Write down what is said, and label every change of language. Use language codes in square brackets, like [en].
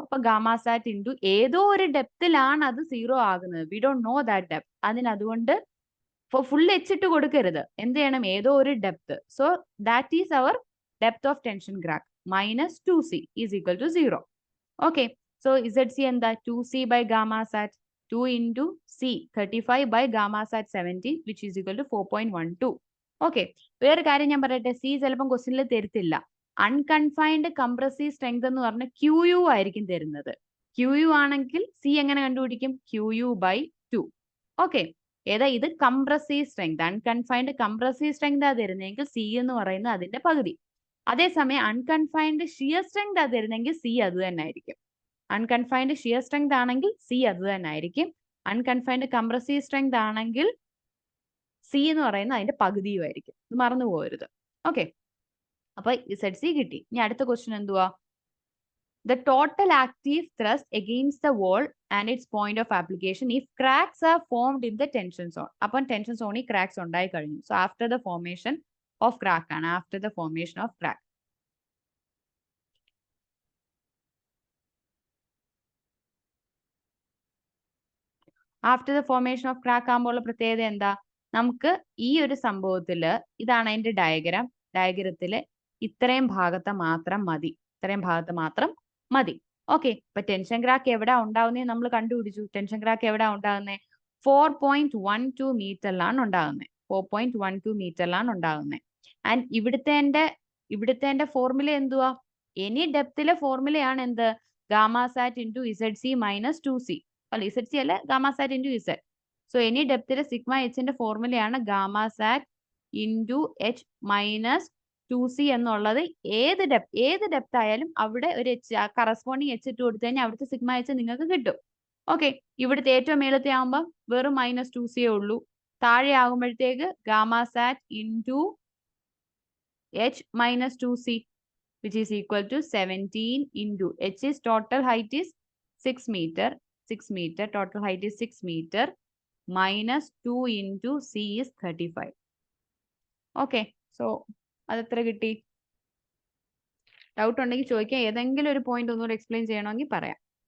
[ml] അപ്പൊ ഗാമ സാറ്റ് ഇൻറ്റു ഏതോ ഒരു ഡെപ്തിലാണ് അത് 0 ആകുന്നത്. [en] We don't know that depth. [ml] അതിനതുകൊണ്ട് full H ഇട്ട് കൊടുക്കരുത്. എന്ത് ചെയ്യണം? ഏതോ ഒരു depth. [en] So that is our depth of tension crack minus 2c is equal to 0. Okay, so Z C എന്താ? 2c by gamma sat. 2 into C 35 by gamma sat 17 which is equal to 4.12. [ml] Okay, വേറെ കാര്യം ഞാൻ പറയട്ടെ, C ചിലപ്പം ക്വസ്റ്റ്യനിൽ തരത്തില്ല. Unconfined compressive strength എന്ന് പറഞ്ഞാൽ QU ആയിരിക്കും തരുന്നത്. QU ആണെങ്കിൽ സി എങ്ങനെ കണ്ടുപിടിക്കും? QU by 2. ഓക്കെ, ഏതാ ഇത്? Compressive strength. Unconfined compressive strength ആ തരുന്നതെങ്കിൽ സി എന്ന് പറയുന്നത് അതിന്റെ പകുതി. അതേസമയം അൺകൺഫൈൻഡ് ഷിയർ സ്ട്രെങ്ത് ആ തരുന്നെങ്കിൽ സി അത് തന്നെ ആയിരിക്കും. അൺകൺഫൈൻഡ് ഷിയർ സ്ട്രെങ്ത് ആണെങ്കിൽ സി അത് തന്നെ ആയിരിക്കും. അൺകൺഫൈൻഡ് കംപ്രസീവ് സ്ട്രെങ്ത് ആണെങ്കിൽ സി എന്ന് പറയുന്നത് അതിന്റെ പകുതിയുമായിരിക്കും. ഇത് മറന്നു പോകരുത്. ഓക്കെ, അപ്പൊ ZC കിട്ടി. ഇനി അടുത്ത ക്വസ്റ്റ്യൻ എന്തുവാ? [en] The total active thrust against the wall and its point of application if cracks are formed in the tension zone. [ml] അപ്പം ടെൻഷൻ സോണിൽ cracks ഉണ്ടായി കഴിഞ്ഞു. [en] So after the formation of crack ആണ്. After the formation of crack. After the formation of crack [ml] ആകുമ്പോൾ പ്രത്യേകത എന്താ? നമുക്ക് ഈ ഒരു സംഭവത്തില് ഇതാണ് അതിന്റെ ഡയഗ്രാം. ഡയഗ്രത്തില് ഇത്രയും ഭാഗത്ത് മാത്രം മതി. ഇത്രയും ഭാഗത്ത് മാത്രം മതി. ഓക്കെ, ഇപ്പൊ ടെൻഷൻ ക്രാക്ക് എവിടെ ഉണ്ടാവുന്നത് നമ്മൾ കണ്ടുപിടിച്ചു. ടെൻഷൻ ക്രാക്ക് എവിടെ ഉണ്ടാകുന്നത്? 4.12 മീറ്ററിലാണ് ഉണ്ടാകുന്നത്. 4.12 മീറ്ററിലാണ് ഉണ്ടാകുന്നത്. ആൻഡ് ഇവിടുത്തെ ഫോർമുല എന്തുവാ? എനി ഡെപ്തിലെ ഫോർമുലയാണ് എന്ത്? ഗാമ സാറ്റ് ഇൻറ്റു ZC മൈനസ് 2C. അല്ല, ZC അല്ല, ഗാമ സാറ്റ് into Z. So any ഡെപ്തിലെ sigma എച്ചിന്റെ ഫോർമുലയാണ് gamma സാറ്റ് ഇൻറ്റു H മൈനസ് 2C എന്നുള്ളത്. ഏത് ഡെപ്ത് ആയാലും അവിടെ ഒരു കറസ്പോണ്ടിങ് H ഇട്ട് കൊടുത്തു കഴിഞ്ഞാൽ അവിടുത്തെ സിഗ്മ എച്ച് നിങ്ങൾക്ക് കിട്ടും. ഓക്കെ, ഇവിടുത്തെ ഏറ്റവും മേളത്തെ ആകുമ്പോൾ വെറും മൈനസ് 2C ഉള്ളൂ. താഴെ ആകുമ്പോഴത്തേക്ക് [en] Gamma sat into H minus 2C which is equal to 17 into H is total height is 6 meter. 6 meter, total height is 6 meter minus 2 into C is 35. [ml] Okay, so അത് എത്ര കിട്ടി? ഡൗട്ട് ഉണ്ടെങ്കിൽ ചോദിക്കാം. ഏതെങ്കിലും ഒരു പോയിന്റ് ഒന്നുകൂടെ എക്സ്പ്ലെയിൻ ചെയ്യണമെങ്കിൽ പറയാം.